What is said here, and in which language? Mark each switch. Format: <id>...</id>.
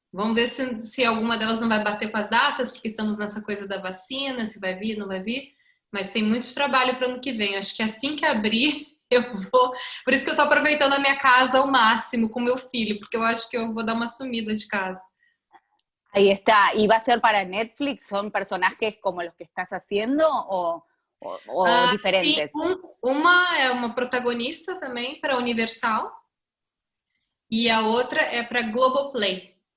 <pt>Vamos ver se alguma delas não vai bater com as datas, porque estamos nessa coisa da vacina, se vai vir, não vai vir. Mas tem muito trabalho para o ano que vem. Acho que assim que abrir, eu vou. Por isso que eu estou aproveitando a minha casa ao máximo com meu filho, porque eu acho que eu vou dar uma sumida de casa.</pt> <es>Ahí está. ¿Y va a ser para Netflix? ¿Son personajes como los que estás haciendo o</es> <pt>Sim,</pt> <es>diferentes?</es> <pt>uma é uma protagonista também para Universal e a outra é para Globoplay.</pt>